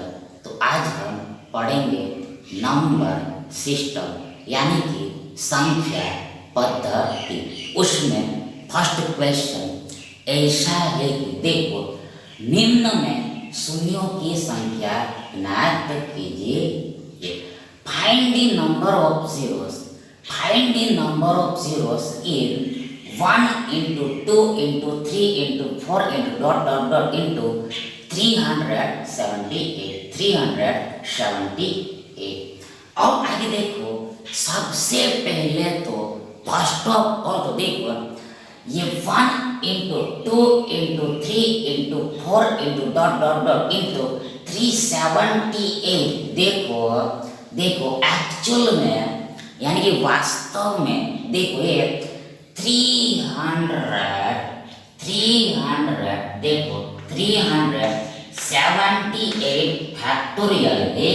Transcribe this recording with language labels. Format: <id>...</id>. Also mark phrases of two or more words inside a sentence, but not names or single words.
<hi>तो आज हम पढ़ेंगे</hi> <en>number system</en> <hi>यानी कि संख्या पद्धति। उसमें</hi> <en>first question</en> <hi>ऐसा है कि देखो, निम्न में शून्यों की संख्या ज्ञात कीजिए।</hi> <en>Find the number of zeros. Find the number of zeros in 1 into 2 into 3 into 4 into dot dot dot into 378.</en> <hi>378। अब आगे देखो, सबसे पहले तो</hi> <en>first of all</en> <hi>तो देखो ये</hi> <en>1 into 2 into 3 into 4 into dot dot dot into 378।</en> <hi>देखो एक्चुअल में यानी कि वास्तव में देखो ये 300 देखो 378 फैक्टोरियल है।</hi>